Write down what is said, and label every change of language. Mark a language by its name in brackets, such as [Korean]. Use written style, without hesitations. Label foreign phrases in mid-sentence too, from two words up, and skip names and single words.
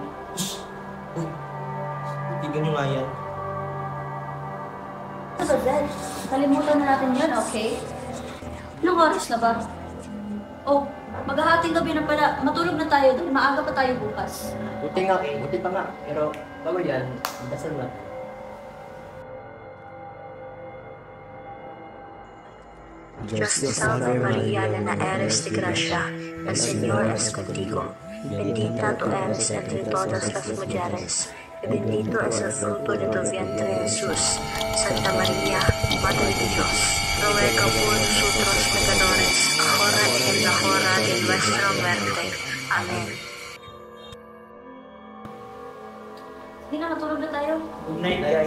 [Filipino] Uy, tignan nyo nga yan. Ano ba, Zed? Kalimutan na natin yun, okay? Anong oras na ba? Oh, maghahating gabi na pala. Matulog na tayo dahil maaga pa tayo bukas. Buti pa nga. Pero bago yan, dasal na. [Spanish] Dios te salve María, llena eres de gracia, el Señor es contigo. Bendita tú eres entre todas las mujeres, y bendito es el fruto de tu vientre Jesús. Santa María, Madre de Dios, ruega por nosotros pecadores, ahora y en la hora de nuestra muerte. Amén. [Filipino] Hindi na, natulog na tayo. [English] Good night, guys.